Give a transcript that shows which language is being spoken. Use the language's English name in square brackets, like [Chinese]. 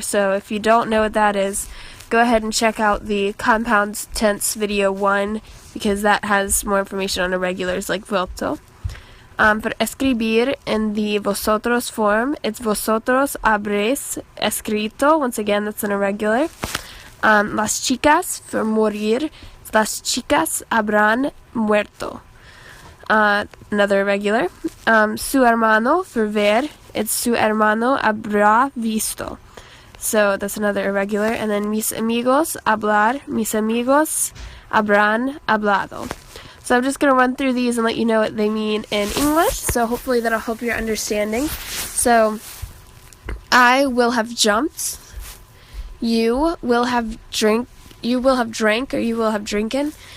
[English] So if you don't know what that is, go ahead and check out the compound tense video 1, because that has more information on irregulars like vuelto. For escribir, in the vosotros form, it's [Spanish] vosotros habréis escrito. [English] Once again, that's an irregular. [Spanish] Las chicas, [English] for morir, [Spanish] las chicas habrán muerto. [English] Another irregular. [Spanish] Su hermano, [English] for ver, it's [Spanish] su hermano habrá visto. [English] So that's another irregular. And then [Spanish] mis amigos, [English] hablar, [Spanish] mis amigos habrán hablado. [English] So I'm just going to run through these and let you know what they mean in English. So hopefully that'll help your understanding. So I will have jumped. You will have drank, or you will have drinken.